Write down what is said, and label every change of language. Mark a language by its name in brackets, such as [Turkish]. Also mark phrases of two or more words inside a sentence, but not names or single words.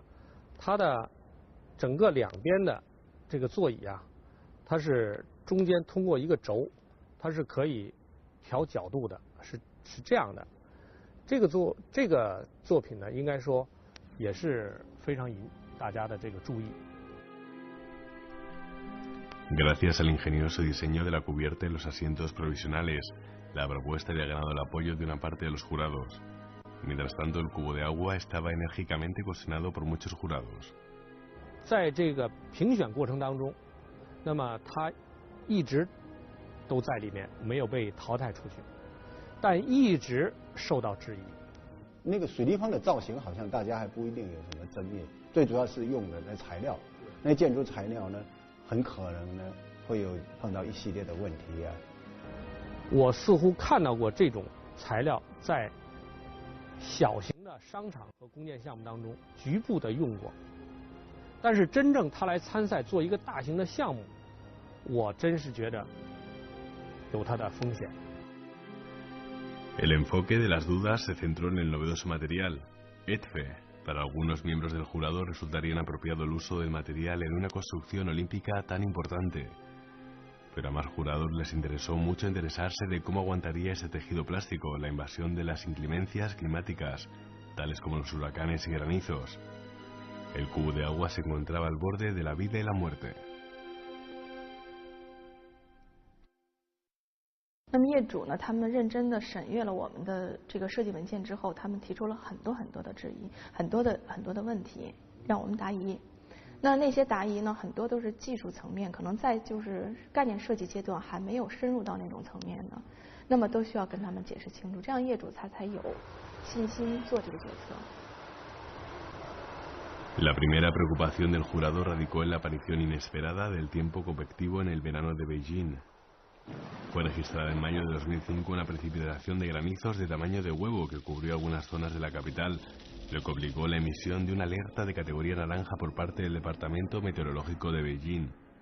[Chinese] 它的整个2边的这个座椅啊，它是中间通过一个轴，它是可以调角度的，是这样的。这个作品呢，应该说也是非常引大家的这个注意。 [Spanish] Gracias al ingenioso diseño de la cubierta y los asientos provisionales, la propuesta había ganado el apoyo de una parte de los jurados. Mientras tanto, el cubo de agua estaba enérgicamente cuestionado por muchos jurados. [Chinese] 在这个评选过程当中，那么他一直都在里面，没有被淘汰出去，但一直受到质疑。那个水立方的造型好像大家还不一定有什么争议，最主要是用的那材料，那建筑材料呢，很可能呢会有碰到一系列的问题啊。我似乎看到过这种材料在小型的商场和公建项目当中局部的用过，但是真正他来参赛做一个大型的项目，我真是觉得有它的风险。 [Spanish] El enfoque de las dudas se centró en el novedoso material, ETFE. Para algunos miembros del jurado resultaría inapropiado el uso del material en una construcción olímpica tan importante. Pero a más jurados les interesó mucho interesarse de cómo aguantaría ese tejido plástico la invasión de las inclemencias climáticas, tales como los huracanes y granizos. El cubo de agua se encontraba al borde de la vida y la muerte. [Chinese] 那么业主呢，他们认真的审阅了我们的这个设计文件之后，他们提出了很多的质疑，很多的问题，让我们答疑。那些答疑呢，很多都是技术层面，可能在就是概念设计阶段还没有深入到那种层面的，那么都需要跟他们解释清楚，这样业主才有信心做这个决策。 [Spanish] La primera preocupación del jurado radicó en la aparición inesperada del tiempo convectivo en el verano de Beijing. Fue registrada en mayo de 2005 una precipitación de granizos de tamaño de huevo que cubrió algunas zonas de la capital, lo que obligó la emisión de una alerta de categoría naranja por parte del Departamento Meteorológico de Beijing.